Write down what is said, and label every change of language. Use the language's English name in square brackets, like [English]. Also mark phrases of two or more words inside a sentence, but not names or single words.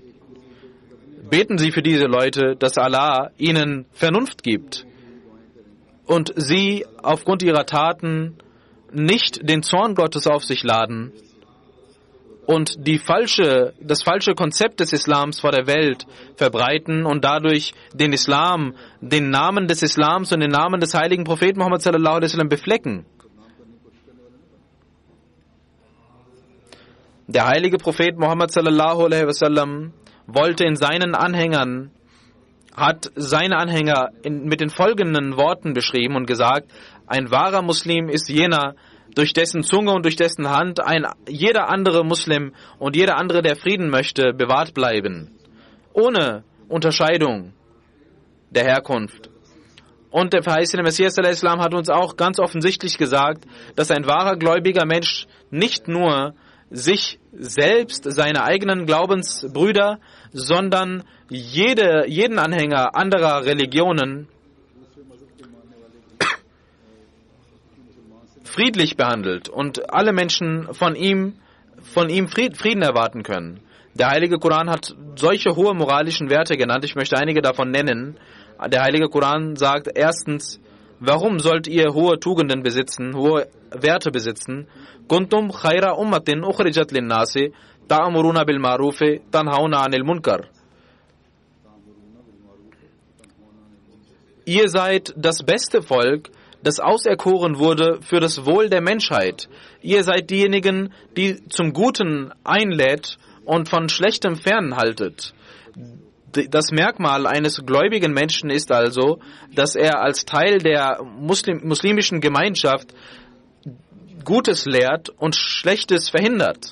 [German] Beten Sie für diese Leute, dass Allah ihnen Vernunft gibt und sie aufgrund ihrer Taten nicht den Zorn Gottes auf sich laden und das falsche Konzept des Islams vor der Welt verbreiten und dadurch den Islam, den Namen des Islams und den Namen des heiligen Propheten Muhammad [Arabic] صلى الله عليه وسلم [German] beflecken. Der heilige Prophet Muhammad [Arabic] صلى الله عليه وسلم [German] wollte in seinen Anhängern, hat seine Anhänger mit den folgenden Worten beschrieben und gesagt: Ein wahrer Muslim ist jener, durch dessen Zunge und durch dessen Hand jeder andere Muslim und jeder andere, der Frieden möchte, bewahrt bleiben, ohne Unterscheidung der Herkunft. Und der verheißene Messias [Arabic] صلى الله عليه وسلم [German] hat uns auch ganz offensichtlich gesagt, dass ein wahrer gläubiger Mensch nicht nur sich selbst, seine eigenen Glaubensbrüder, sondern jeden Anhänger anderer Religionen friedlich behandelt und alle Menschen von ihm Frieden erwarten können. Der Heilige Koran hat solche hohe moralischen Werte genannt. Ich möchte einige davon nennen. Der Heilige Koran sagt erstens: Warum sollt ihr hohe Tugenden besitzen, hohe Werte besitzen? [Arabic] كنتم خير أمة أخرجت للناس تأمرون بالمعروف تنهون عن المنكر. [German] Ihr seid das beste Volk, das auserkoren wurde für das Wohl der Menschheit. Ihr seid diejenigen, die zum Guten einlädt und von Schlechtem fernhaltet. Das Merkmal eines gläubigen Menschen ist also, dass er als Teil der muslimischen Gemeinschaft Gutes lehrt und Schlechtes verhindert.